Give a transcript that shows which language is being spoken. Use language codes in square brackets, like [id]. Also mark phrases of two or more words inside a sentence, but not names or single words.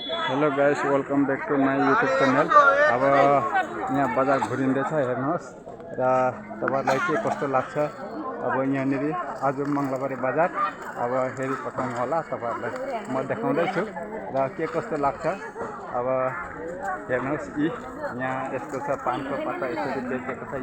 [en] Hello guys, welcome back to my YouTube channel. [ne] अब यहाँ बजार घुरिँदैछ हेर्नुहोस् र तपाईहरुलाई के कस्तो लाग्छ। अब यहाँनिर आज मंगलबारे बजार अब हेरी पठाउनु होला तपाईहरुलाई म देखाउँदै छु र के कस्तो लाग्छ। अब हेर्नुहोस् यहाँ यस्तो छ, पानको पत्ता यसरी बेचेको छ।